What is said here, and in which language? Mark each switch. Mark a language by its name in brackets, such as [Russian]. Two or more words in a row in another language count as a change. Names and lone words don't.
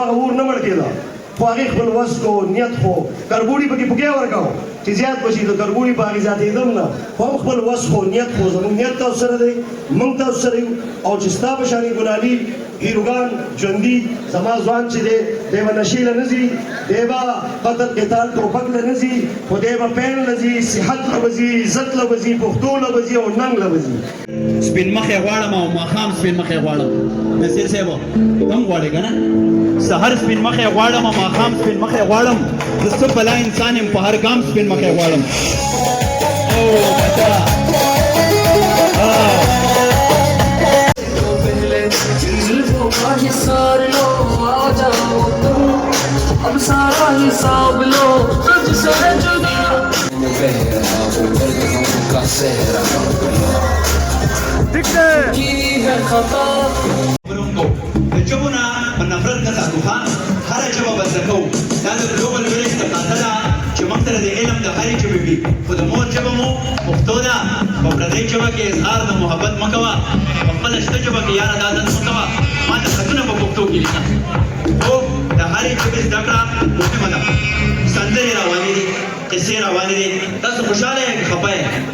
[Pashto] هغه اور نه مړ کېده خو هغې خپل وس کو نیت خو کربوړي پکې پوکې ورکاو چې زیات بشي د کربوړي په هغې زیاتېدل نه خو هم خپل وس خو نیت خو زموږ نیت تاسو سره دی موږ تاسو سره یو او چې ستا په شانې ګلالي هیروګان ژوندي زما ځوان چې دی دی به نشې له نه ځي دی به قتل قتال ټوپک له نه ځي خو دی به پیل له ځي صحت له به ځي عزت له به ځي پښتو له به ځي او ننګ له به ځي سپین مخې غواړم او ماښام سپین مخې غواړم نصیر صاحب هم غواړې که نه سهار سپین مخې غواړم او ماښام سپین مخې غواړم زه څه بلا انسان یم په هر ګام سپین مخې غواړم او بچا [Hindi] हिसार लो आ जाओ तुम अब सारा हिसाब लो तुझसे जुदा की है खता [Pashto] ورونکو د ژبو نه په نفرت نه ساتو ښه هره ژبه به زده کوو دا د [English] global village [Pashto] تقاضا ده چې موږ سره د علم د هرې ژبې وي خو د مور ژبه مو پښتو ده په پردۍ ژبه کې اظهار د محبت مه کوه په خپله شته ژبه کې یاره دا عادت مه کوه ما ته خطونه په پښتو کې لیکه خو د هرې ژبې زده کړه مهمه ده سندرې روانې دي قصې روانې دي تاسو خوشحاله یئ که خفه یئ